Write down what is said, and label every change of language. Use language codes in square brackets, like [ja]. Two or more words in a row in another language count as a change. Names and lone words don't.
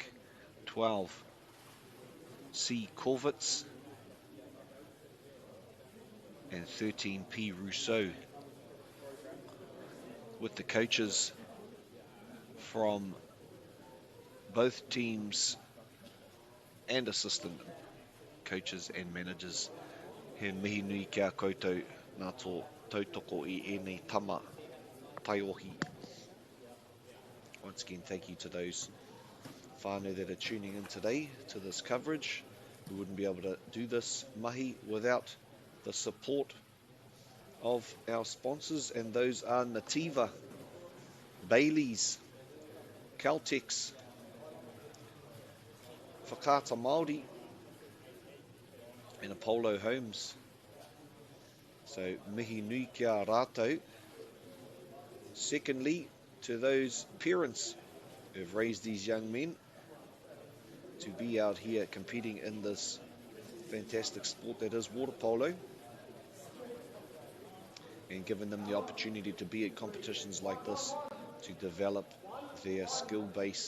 [en] 12, C. Corvitz, and 13 P. Rousseau, with the coaches from both teams and assistant coaches and managers. [mi] He mihi nui kia koutou nā tō tautoko I ēnei tama taiohi. [en] Once again, thank you to those whānau that are tuning in today to this coverage. We wouldn't be able to do this mahi without the support of our sponsors, and those are Nativa, Bailey's, Caltex, Whakata Māori, and Apollo Homes. [mi] So mihi nui kia rātou. [en] Secondly, to those parents who've raised these young men to be out here competing in this fantastic sport that is water polo, and given them the opportunity to be at competitions like this to develop their skill base.